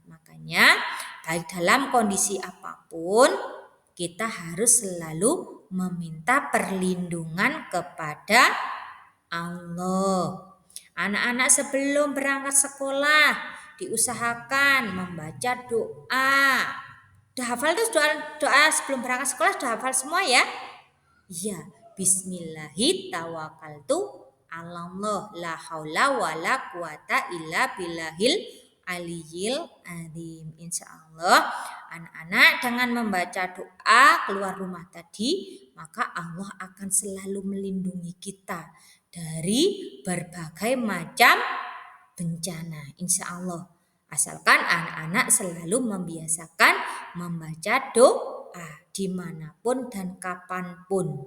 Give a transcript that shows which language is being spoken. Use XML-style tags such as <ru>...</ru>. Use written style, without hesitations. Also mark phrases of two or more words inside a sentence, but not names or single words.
<id>Makanya baik dalam kondisi apapun kita harus selalu meminta perlindungan kepada Allah. Anak-anak sebelum berangkat sekolah diusahakan membaca doa. Udah hafal tuh doa sebelum berangkat sekolah, udah hafal semua ya? Iya,</id> <ar>بسم الله توكلت على الله لا حول ولا قوة إلا بالله العلي العظيم.</ar> <id>Insyaallah anak-anak dengan membaca doa keluar rumah tadi, maka Allah akan selalu melindungi kita dari berbagai macam bencana. Insyaallah. Asalkan anak-anak selalu membiasakan membaca doa dimanapun dan kapanpun.</id>